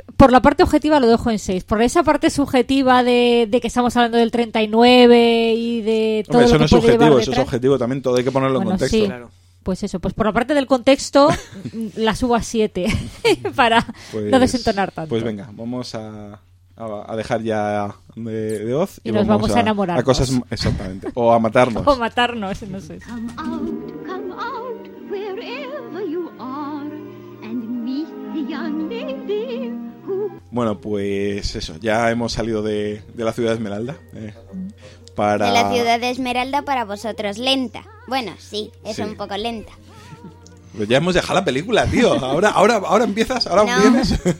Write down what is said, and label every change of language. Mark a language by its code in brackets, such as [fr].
[es] Por la parte objetiva lo dejo en 6. Por esa parte subjetiva de que estamos hablando del 39 y de todo. Hombre, eso lo que no es subjetivo, eso es objetivo también. Todo hay que ponerlo, bueno, en contexto. Sí. Claro. Pues eso, pues por la parte del contexto la subo a 7 para no desentonar tanto. Pues venga, vamos a dejar ya de Oz. Y nos vamos a enamorar. A cosas, exactamente. O a matarnos. O matarnos, no sé. [en] Come out, wherever you are, and meet the young lady. [es] Bueno, pues eso. Ya hemos salido de la ciudad de Esmeralda. Para... De la ciudad de Esmeralda para vosotros lenta. Bueno, sí, es un poco lenta. Pues ya hemos dejado la película, tío. Ahora empiezas, ahora no. Vienes.